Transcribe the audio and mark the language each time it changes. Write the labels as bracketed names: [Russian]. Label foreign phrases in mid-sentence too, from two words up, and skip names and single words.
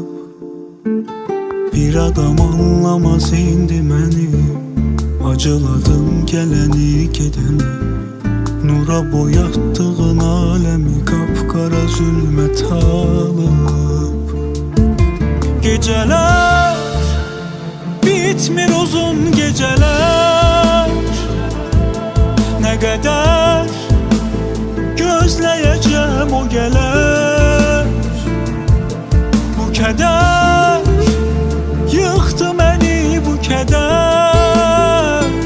[Azerbaijani] Bir adam anlamaz indi məni, acıladım gələni gedəni. Nura boyatdığın aləmi qapqara zülmət alıb. [Turkish] Geceler bitmir, uzun geceler. Ne kadar gözleyeceğim o gelir. Bu keder yıktı beni, bu keder.